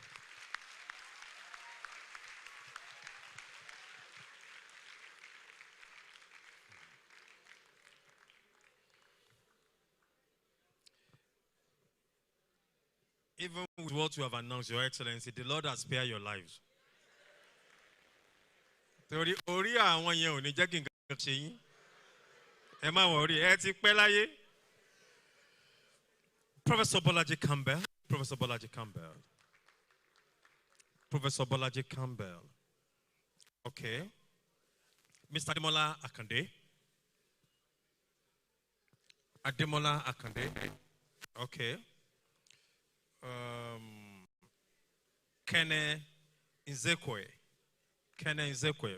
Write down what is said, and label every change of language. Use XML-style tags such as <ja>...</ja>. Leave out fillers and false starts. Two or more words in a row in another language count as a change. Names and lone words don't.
<en>Even with what you have announced, Your Excellency, the Lord has spared your lives.</en> <yo>Orí àwọn yẹn ò ní jẹ́ kí nǹkan ṣe yín. Ẹ má worry, ẹ ti pẹ́ láyé.</yo> <en>Professor Bolawaji Campbell. Professor Bolawaji Campbell. Professor Bolawaji Campbell. Okay. Mr. Ademola Akande. Ademola Akande. Okay. Kene Nzekwe. Kene Nzekwe.</en>